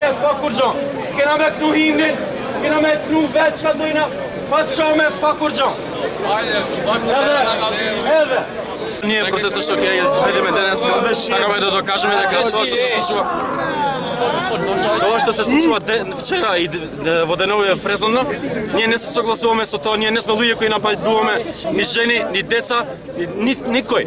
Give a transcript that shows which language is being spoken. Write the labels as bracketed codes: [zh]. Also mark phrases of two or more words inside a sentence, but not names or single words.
[mk] Pakkurcan, kenamek nuhimnin, kenamek nu velçka doyna, patşame Pakkurcan. Еве. Ние протестот што ќе изведеме денеска, сакаме да докажеме дека тоа што се случува. Тоа што се случува вчера и во деновите претходно, ние не се согласуваме со тоа, ние не сме луѓе кои нападуваме ни жени, ни деца, ни никој.